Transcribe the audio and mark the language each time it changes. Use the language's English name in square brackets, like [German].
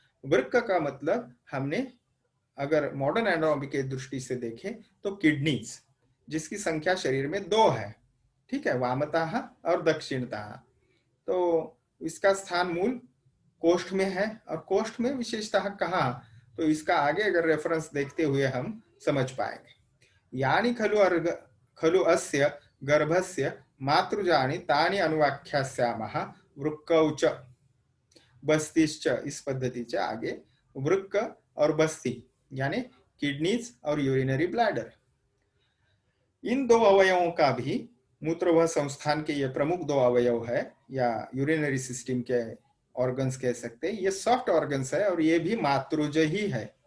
[Hindi] वृक्क का मतलब हमने अगर मॉडर्न एनाटॉमी के दृष्टि से देखें तो किडनीज, जिसकी संख्या शरीर में 2 है। ठीक है, वामतः और दक्षिणतः। तो इसका स्थान मूल कोष्ठ में है, और कोष्ठ में विशेषतः कहाँ, तो इसका आगे अगर रेफरेंस देखते हुए हम समझ पाएंगे। [Sanskrit] यानी खलु अस्य गर्भस्य मातृजानि तानि अनुवाख्यास्यामः वृक्कौ च बस्तीश्च। [Hindi] इस पद्धति से आगे वृक्क और बस्ती यानी किडनीज और यूरिनरी ब्लैडर, इन दो अवयवों का भी मूत्रवाह संस्थान के ये प्रमुख 2 अवयव है, या यूरिनरी सिस्टम के ऑर्गन्स कह सकते हैं। ये सॉफ्ट ऑर्गन्स है और ये भी मातृज ही है।